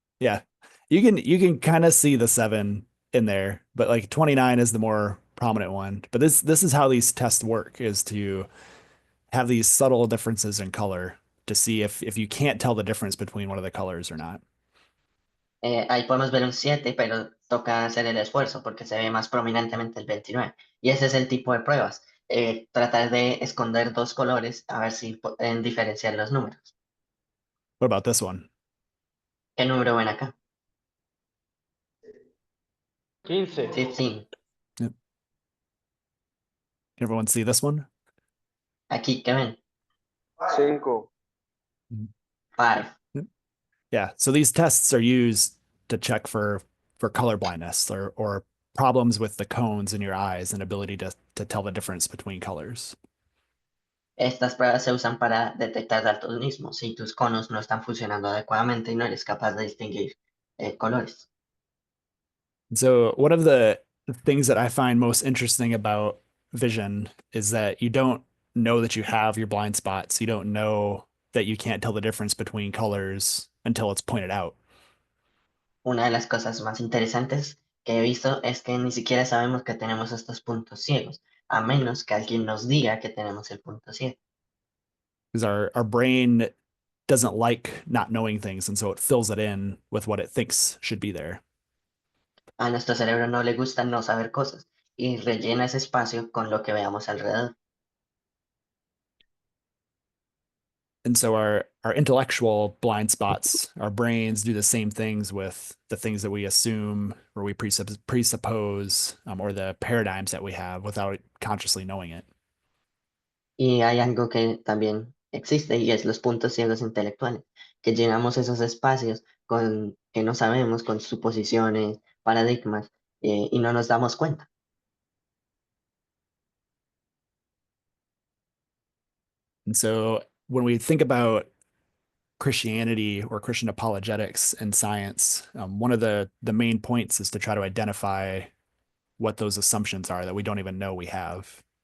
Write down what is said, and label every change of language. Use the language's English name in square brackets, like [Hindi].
[English] Yeah. You can kind of see the 7 in there, but like 29 is the more prominent one. But this is how these tests work, is to have these subtle differences in color to see if you can't tell the difference between one of the colors or not. [Spanish] Ahí podemos ver un 7, pero toca hacer el esfuerzo porque se ve más prominentemente el 29. Y ese es el tipo de pruebas. Tratar de esconder dos colores a ver si pueden diferenciar los números. [English] What about this one? [Spanish] ¿Qué número ven acá? 15. 15. [English] Can everyone see this one? [Spanish] Aquí, ¿qué ven? 5. 5. [English] Yeah. So these tests are used to check for color blindness or problems with the cones in your eyes and ability to tell the difference between colors. [Spanish] Estas pruebas se usan para detectar daltonismo si tus conos no están funcionando adecuadamente y no eres capaz de distinguir colores. [English] So one of the things that I find most interesting about vision is that you don't know that you have your blind spots. You don't know that you can't tell the difference between colors until it's pointed out. [Spanish] Una de las cosas más interesantes que he visto es que ni siquiera sabemos que tenemos estos puntos ciegos, a menos que alguien nos diga que tenemos el punto ciego. [English] Because our brain doesn't like not knowing things, and so it fills it in with what it thinks should be there. [Spanish] A nuestro cerebro no le gusta no saber cosas y rellena ese espacio con lo que veamos alrededor. [English] And so our intellectual blind spots, our brains do the same things with the things that we assume or we presuppose, or the paradigms that we have without consciously knowing it. [Spanish] Y hay algo que también existe y es los puntos ciegos intelectuales, que llenamos esos espacios con que no sabemos, con suposiciones, paradigmas, y no nos damos cuenta. [English] And so when we think about Christianity or Christian apologetics and science, one of the main points is to try to identify what those assumptions are that we don't even know we have.